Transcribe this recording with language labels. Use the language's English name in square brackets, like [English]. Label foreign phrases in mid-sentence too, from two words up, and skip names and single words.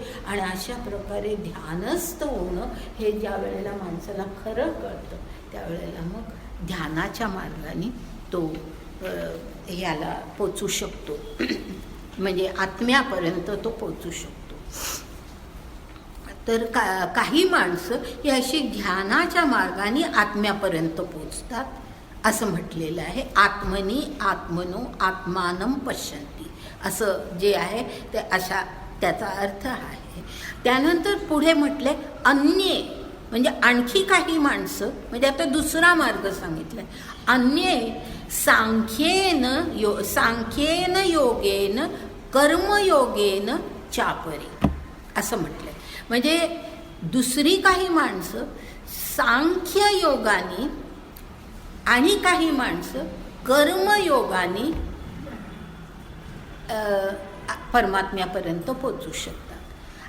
[Marathi] आणि अशा प्रकारे ध्यानस्थ होणं हे ज्या वेळेला माणसाला खरं कळतं त्यावेळेला मग ध्यानाच्या मार्गाने तो ह्याला पोचू शकतो, म्हणजे आत्म्यापर्यंत तो पोचू शकतो. तर काही माणसं ही अशी ध्यानाच्या मार्गाने आत्म्यापर्यंत पोचतात असं म्हटलेलं आहे. [Sanskrit] आत्मनी आत्मनो आत्मानं पश्यन्ति [Marathi] असं जे आहे ते अशा त्याचा अर्थ आहे. त्यानंतर पुढे म्हटले अन्ये, म्हणजे आणखी काही माणसं, म्हणजे आता दुसरा मार्ग सांगितलाय. [Sanskrit] अन्ये सांख्येन योगेन कर्मयोगेन चापरी [Marathi] असं म्हटलंय. म्हणजे दुसरी काही माणसं सांख्य योगाने आणि काही माणसं कर्मयोगाने परमात्म्यापर्यंत पोचू शकतात.